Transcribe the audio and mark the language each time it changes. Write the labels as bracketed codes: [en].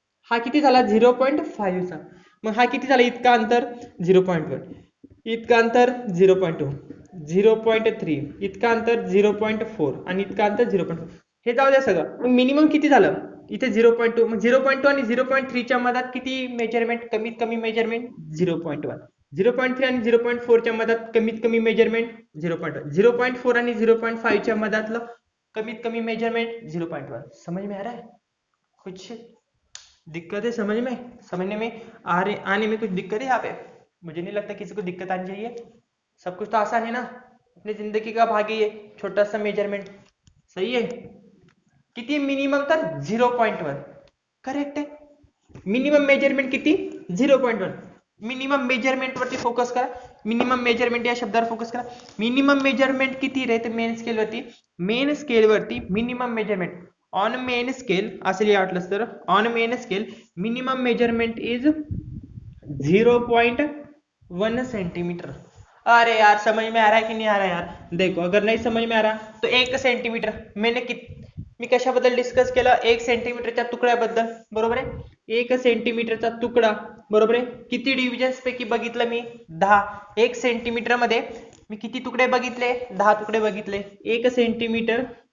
[mr] हा किती झाला 0.5 चा, मग हा किती झाला, इतका अंतर 0.1, इतका अंतर 0.2, 0.3, इतका अंतर 0.4 आणि इतका अंतर 0.4, हे जाऊ द्या सगळं, मग मिनिमम किती झालं, इथे 0.2, मग 0.2 आणि 0.3 च्या मधात किती मेजरमेंट, कमीत कमी मेजरमेंट 0.1, 0.3 आणि 0.4 च्या मधात कमीत कमी मेजरमेंट 0.1, 0.4 आणि 0.5 च्या मधातलं कमीत कमी मेजरमेंट 0.1। [hi] समझ में आ रहा है, कुछ दिक्कत है समझ में, समझने में आने में कुछ दिक्कत है यहाँ पे, मुझे नहीं लगता किसी को दिक्कत आनी चाहिए, सब कुछ तो आसान है ना, अपनी जिंदगी का भाग ही है छोटा सा मेजरमेंट, सही है, [mr] किती मिनिमम तर 0.1, करेक्ट आहे, मिनिमम मेजरमेंट किती 0.1, मिनिमम मेजरमेंट वरती फोकस करा, मिनिमम मेजरमेंट या शब्दावर फोकस करा, मिनिमम मेजरमेंट किती रे, तर मेन स्केल वरती, मेन स्केल वरती minimum measurement, [en] On main scale असं लिहा वाटलं तर, on main scale minimum measurement is 0.1 centimetre. [hi] अरे यार समझ में आ रहा है कि नहीं आ रहा है यार, देखो अगर नहीं समझ में आ रहा तो [mr] 1 सेंटीमीटर, मी कशाबद्दल डिस्कस केलं, 1 सेंटीमीटरच्या तुकड्याबद्दल, बरोबर आहे, 1 सेंटीमीटरचा तुकडा, बरोबर आहे, किती डिव्हिजन्स पैकी बघितलं मी 10, 1 सेंटीमीटर मध्ये मी किती तुकडे बघितले, 10 तुकडे बघितले, 1 सेंटीमीटर